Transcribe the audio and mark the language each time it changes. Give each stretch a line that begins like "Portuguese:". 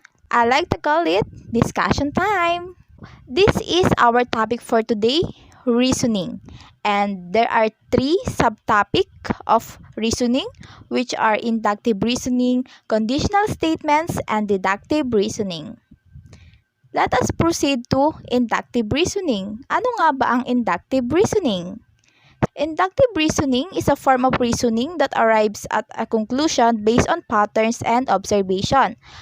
English: I like to call it discussion time. This is our topic for today, reasoning. And there are three subtopics of reasoning, which are inductive reasoning, conditional statements, and deductive reasoning. Let us proceed to inductive reasoning.
Filipino: Ano nga ba ang inductive reasoning?
English: Inductive reasoning is a form of reasoning that arrives at a conclusion based on patterns and observation.